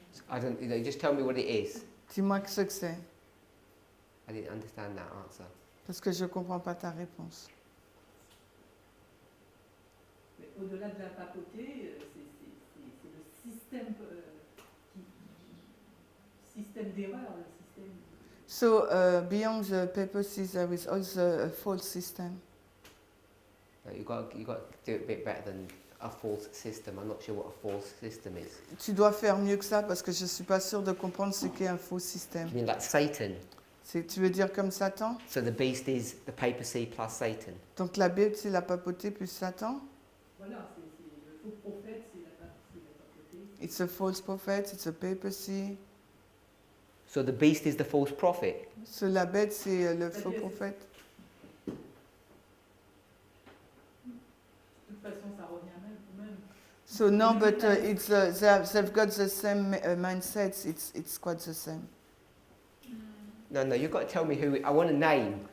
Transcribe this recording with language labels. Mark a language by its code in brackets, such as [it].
[en] I don't, just tell me what it is. [fr] Dis-moi ce que c'est, [en] I didn't understand that answer. [fr] parce que je ne comprends pas ta réponse. Mais au-delà de la papauté, c'est le système système d'erreur, le système. [en] So beyond the papacy, there is also a false system. You've got to do it a bit better than a false system. I'm not sure what a false system is. [fr] Tu dois faire mieux que ça parce que je ne suis pas sûre de comprendre ce qu'est un faux système. [en] You mean like Satan? [fr] Tu veux dire comme Satan? [en] So the beast is the papacy plus Satan. [fr] Donc la Bible, c'est la papauté plus Satan? Voilà, c'est le faux prophète, c'est la papauté. [en] It's a false prophet, it's a papacy. So the beast is the false prophet. [fr] So la bête, c'est le faux prophète. De toute façon, ça revient même. [en] So no, but it's they've got the same mindsets. It's quite the same. No, you've got to tell me who. I want a name.